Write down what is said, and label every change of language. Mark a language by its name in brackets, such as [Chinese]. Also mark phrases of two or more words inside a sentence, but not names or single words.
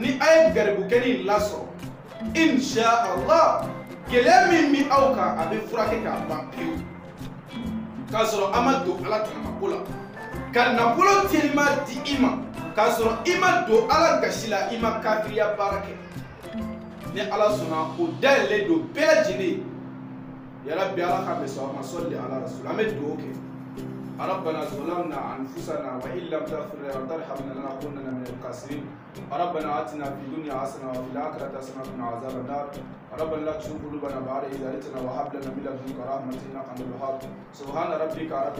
[Bambara] ni a ye garibukɛni lasɔrɔ inshallah gɛlɛya min bɛ aw kan a bɛ furakɛ k'a ban pewu k'a sɔrɔ a ma don ala tanamako la ka nafolo telima di i ma k'a sɔrɔ i ma don ala gasi la i ma kafiriya baara kɛ ni ala sɔnna o dayɛlɛlen don bɛɛ lajɛlen yarabi ala k'a bɛ sɔn a ma sɔli ala rasul an bɛ dugawu kɛ [Arabic] ربنا ظلمنا أنفسنا وإن لم تغفر لنا وترحمنا لنكونن من الخاسرين ربنا آتنا في الدنيا حسنة وفي الآخرة حسنة وقنا عذاب النار ربنا لا تزغ قلوبنا بعد إذ هديتنا وهب لنا من لدنك رحمة إنك أنت الوهاب سبحان ربك رب